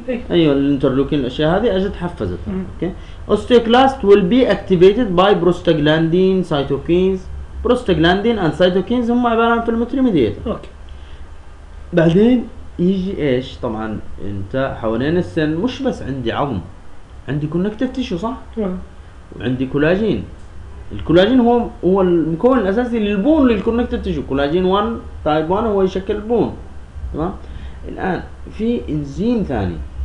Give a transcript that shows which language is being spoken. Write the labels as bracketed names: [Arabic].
[Arabic] أيوة الانترلوكين الأشياء هذه أجت حفزتها. [English] Okay. osteoclast will be activated by prostaglandin, cytokines. prostaglandin and cytokines [Arabic] هم عبارة عن [English] inflammatory mediator. Okay. [Arabic] بعدين يجي ايش طبعا انت حوالين السن مش بس عندي عظم عندي كونكتيف تيشو صح وعندي كولاجين الكولاجين هو المكون الاساسي للبون للكونكتيف تيشو كولاجين 1 تايب 1 هو يشكل البون تمام الان في انزيم ثاني